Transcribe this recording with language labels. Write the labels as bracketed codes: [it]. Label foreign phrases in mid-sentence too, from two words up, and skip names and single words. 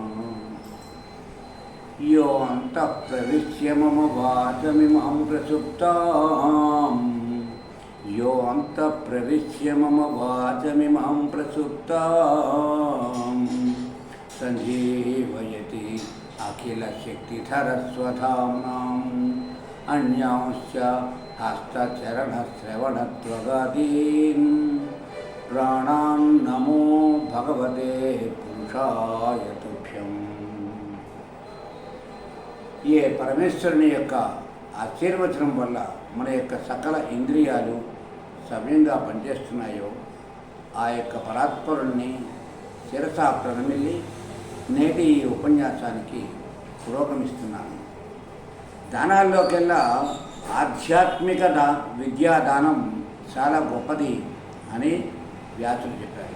[sa] यो अन्तः प्रविश्य मम वाचमिमां प्रसुप्ताम् यो अन्तः प्रविश्य मम वाचमिमां प्रसुप्ताम् सञ्जीवयति अखिलशक्तिधरस्वधाम्नाम् अन्यांश्च हस्तचरणश्रवणत्वगादीन् प्राणान् नमो भगवते पुरुषाय तुभ्यम्। [te] ये పరమేశ్వరుని యొక్క ఆశీర్వచనం వల్ల మన యొక్క సకల ఇంద్రియాలు సవ్యంగా పనిచేస్తున్నాయో ఆ యొక్క పరాత్పరుణ్ణి శిరస ప్రణమిల్లి నేటి ఈ ఉపన్యాసానికి పురోగమిస్తున్నాను. దానాల్లోకెల్లా ఆధ్యాత్మిక విద్యాదానం చాలా గొప్పది అని వ్యాసులు చెప్పారు.